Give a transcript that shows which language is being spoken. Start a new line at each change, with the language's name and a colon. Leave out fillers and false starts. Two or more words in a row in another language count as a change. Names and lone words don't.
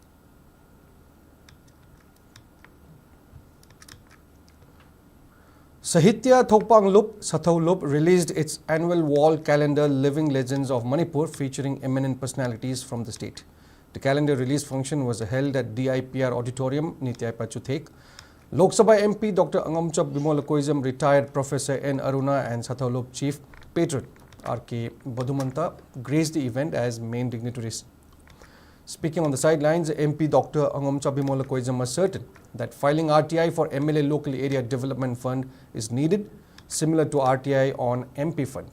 English: Sahitya Thopanglup Sathaulup released its annual wall calendar Living Legends of Manipur featuring eminent personalities from the state. The calendar release function was held at DIPR Auditorium, Nityai Pachuthek. Lok Sabha MP Dr. Angamchap Bimola Koizam, retired Professor N. Aruna and Sathaulup Chief Patron R.K. Badumanta graced the event as main dignitaries. Speaking on the sidelines, MP Dr. Angamchap Bimola Koizam asserted that filing RTI for MLA Local Area Development Fund is needed, similar to RTI on MP Fund.